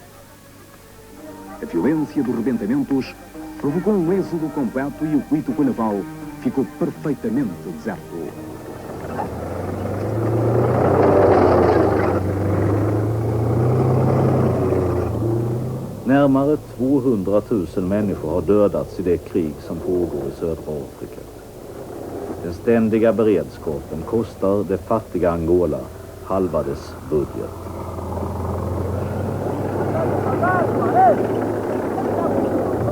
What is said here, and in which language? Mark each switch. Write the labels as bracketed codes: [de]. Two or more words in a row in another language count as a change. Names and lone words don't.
[pt] A violência dos rebentamentos provocou um êxodo completo e o Cuito Carnaval ficou perfeitamente deserto. [sv] Närmare 200 000 människor har dödats i det krig som pågår i södra Afrika. Den ständiga beredskapen kostar det fattiga Angola halva dess budget.